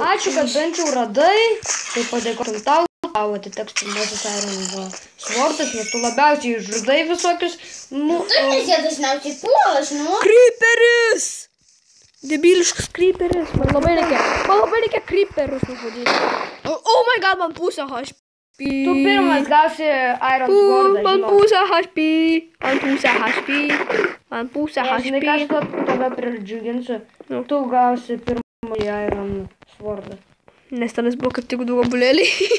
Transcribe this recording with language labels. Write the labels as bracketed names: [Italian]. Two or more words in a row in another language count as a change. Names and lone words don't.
[Lithuanian] Ačiū, kad bent jau radai. Tai padėkotum tau. Tau atiteks pirmasis [English] Irono svordas, [Lithuanian] nes tu labiausiai žudai visokius. Nu, Tu nes jie dažniausiai puolas, nu. Creeperis! Debiliškas creeperis. Man labai reikia creeperius nužudyti. [English] Oh my god, [Lithuanian] man pusę HP. tu pirmas gausi [English] Iron svordą. [Lithuanian] Man pusę HP. Man pusę Žinai, ką aš HP. tave pridžiuginsiu. Nu. Tu gausi pirmąjį [English] Iron svordą. [Lithuanian] Nes tenais buvo kaip tik 2 gabulėliai.